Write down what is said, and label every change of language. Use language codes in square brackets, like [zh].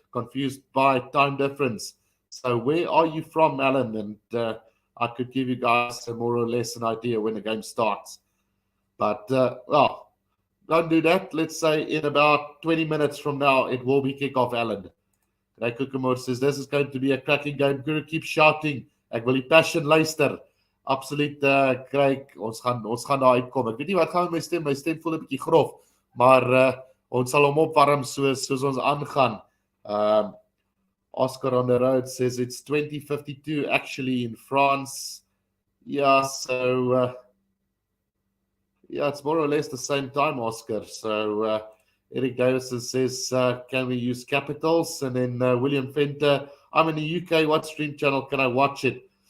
[en] Confused by time difference. So where are you from, Alan? And I could give you guys more or less an idea when the game starts. But, don't do that. Let's say in about 20 minutes from now, it will be kickoff, Alan. Ray Kukumor says, this is going to be a cracking game. Guru, keep shouting. [af] Ek wil die passion luister. Absoluut, Craig. Ons gaan daar uitkom. Ek weet nie wat gaan met my stem. My stem voel 'n bietjie grof. Maar ons sal hom opwarm soos ons aangaan. [en] Oscar on the road says it's 20:52 actually in France. Yeah, so it's more or less the same time, Oscar. So Eric Davison says, can we use capitals? And then William Fenter, I'm in the UK. What stream channel can I watch it?